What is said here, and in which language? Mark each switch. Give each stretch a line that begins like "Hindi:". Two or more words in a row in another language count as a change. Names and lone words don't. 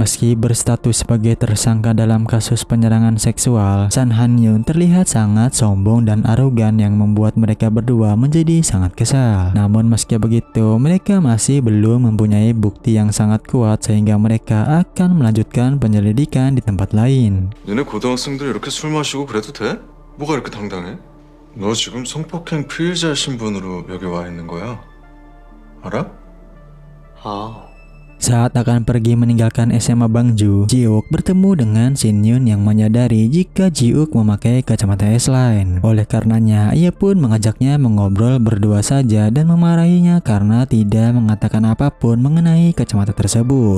Indonesian: Meski berstatus sebagai tersangka dalam kasus penyerangan seksual, San Han-yoon terlihat sangat sombong dan arogan yang membuat mereka berdua menjadi sangat kesal. Namun meski begitu, mereka masih belum mempunyai bukti yang sangat kuat sehingga mereka akan melanjutkan penyelidikan di tempat lain.
Korean: 너네 고등학생들 이렇게 술 마시고 그래도 돼? 뭐가 이렇게 당당해? 너 지금 성폭행 피해자 신분으로 여기 와 있는 거야. 알아?
Indonesian: Saat akan pergi meninggalkan SMA Bangju, Ji-wook bertemu dengan Shin-yoon yang menyadari jika Ji-wook memakai kacamata S-line. Oleh karenanya, ia pun mengajaknya mengobrol berdua saja dan memarahinya karena tidak mengatakan apapun mengenai kacamata tersebut.